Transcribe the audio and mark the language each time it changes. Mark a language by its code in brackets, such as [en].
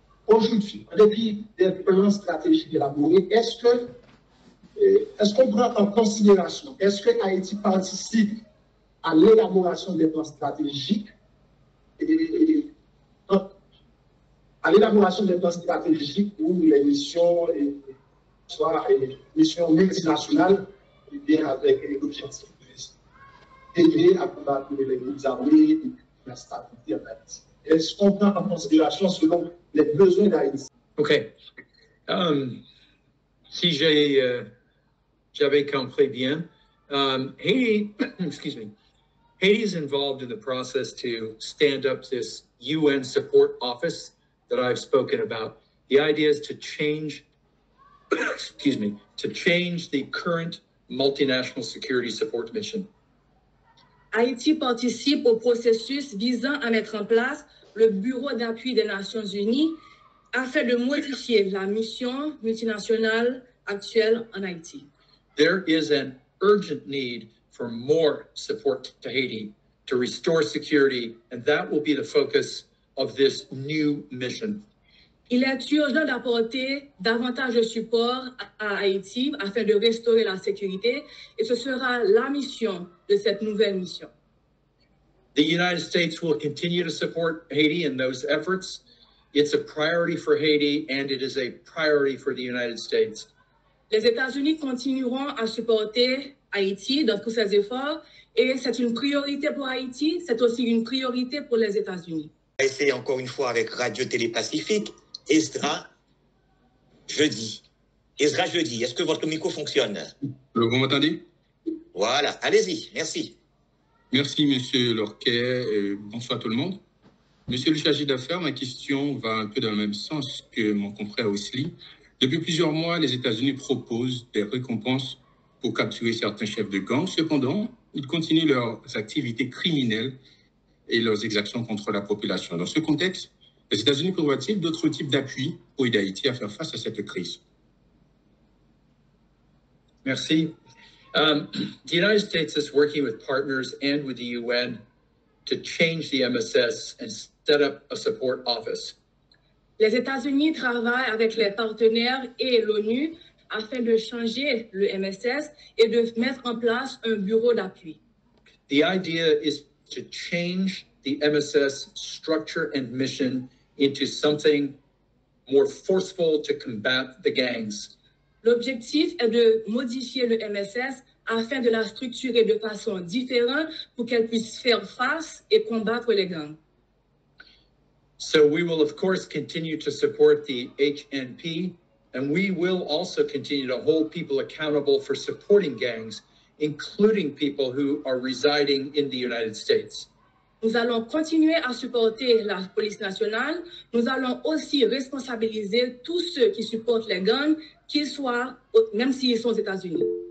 [fr] Aujourd'hui, en dépit des plans stratégiques élaborés, est-ce qu'on prend en considération, est-ce que Haïti participe à l'élaboration des plans stratégiques où les missions, soit les missions multinationales, bien avec l'objectif d'aider à combattre les groupes armés et la stabilité en Haïti. Est-ce qu'on prend en considération selon les besoins d'Haïti? OK. Si j'avais compris bien, [en] Haiti, excuse me, Haiti is involved in the process to stand up this UN support office that I've spoken about. The idea is to change, excuse me, to change the current multinational security support mission. [fr] Haïti participe au processus visant à mettre en place le Bureau d'appui des Nations Unies afin de modifier la mission multinationale actuelle en Haïti. [en] There is an urgent need for more support to Haiti to restore security, and that will be the focus of this new mission. [fr] Il est urgent d'apporter davantage de support à Haïti afin de restaurer la sécurité, et ce sera la mission de cette nouvelle mission. [en] The United States will continue to support Haiti in those efforts. It's a priority for Haiti, and it is a priority for the United States. [fr] Les États-Unis continueront à supporter Haïti dans tous ses efforts, et c'est une priorité pour Haïti, c'est aussi une priorité pour les États-Unis. C'est encore une fois avec Radio Télé Pacifique, Ezra Jeudi. Ezra Jeudi, est-ce que votre micro fonctionne? Vous m'entendez? Voilà, allez-y, merci. Merci, Monsieur Lorquet. Bonsoir tout le monde. Monsieur le chargé d'affaires, ma question va un peu dans le même sens que mon confrère Wesley. Depuis plusieurs mois, les États-Unis proposent des récompenses pour capturer certains chefs de gang. Cependant, ils continuent leurs activités criminelles et leurs exactions contre la population. Dans ce contexte, les États-Unis prévoient-ils d'autres types d'appui pour aider Haïti à faire face à cette crise? Merci. [en] The United States is working with partners and with the UN to change the MSS and set up a support office. [fr] Les États-Unis travaillent avec les partenaires et l'ONU afin de changer le MSS et de mettre en place un bureau d'appui. [en] The idea is to change the MSS structure and mission into something more forceful to combat the gangs. [fr] L'objectif est de modifier le MSS afin de la structurer de façon différente pour qu'elle puisse faire face et combattre les gangs. [en] So we will, of course, continue to support the HNP, and we will also continue to hold people accountable for supporting gangs, including people who are residing in the United States. [fr] Nous allons continuer à supporter la police nationale. Nous allons aussi responsabiliser tous ceux qui supportent les gangs, qu'ils soient, même s'ils sont aux États-Unis.